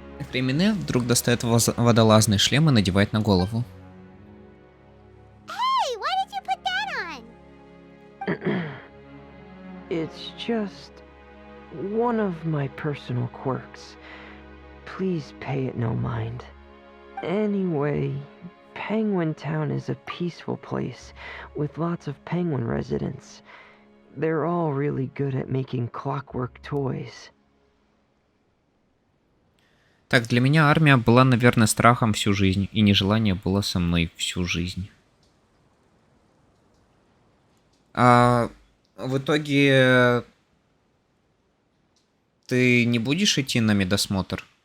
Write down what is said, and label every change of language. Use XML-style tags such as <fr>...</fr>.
<ru>Фремине вдруг достает водолазный шлем и надевает на голову.</ru> <en>Hey, why did you put that on? It's just one of my personal quirks. Please pay it no mind. Anyway, Penguin Town is a peaceful place with lots of penguin residents. They're all really good at making clockwork toys.</en> <ru>Так, для меня армия была, наверное, страхом всю жизнь, и нежелание было со мной всю жизнь. А в итоге ты не будешь идти на медосмотр?</ru>